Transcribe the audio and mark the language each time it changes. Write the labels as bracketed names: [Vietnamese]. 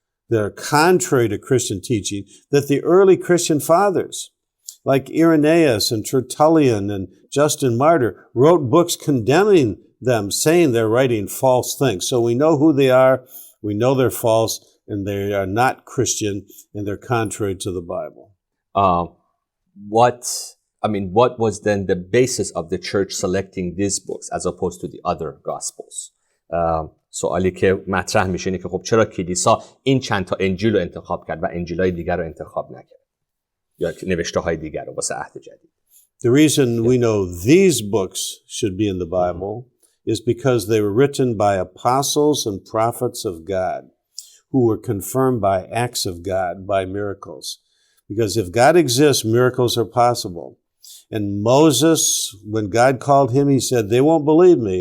[English] They're contrary to Christian teaching that the early Christian fathers, like Irenaeus and Tertullian and Justin Martyr, wrote books condemning them, saying they're writing false things. So we know who they are, we know they're false, and they are not Christian, and they're contrary to the Bible. What was then the basis of the church selecting these books as opposed to the other gospels? [Persian] سوالی که مطرح میشه اینه که خب چرا کلیسا این چند تا انجیل رو انتخاب کرد و انجیل‌های دیگر رو انتخاب نکرد یا نوشته‌های دیگر رو واسه عهد جدید؟ [English] The reason we know these books should be in the Bible is because they were written by apostles and prophets of God who were confirmed by acts of God, by miracles. Because if God exists, miracles are possible. And Moses, when God called him, he said, they won't believe me.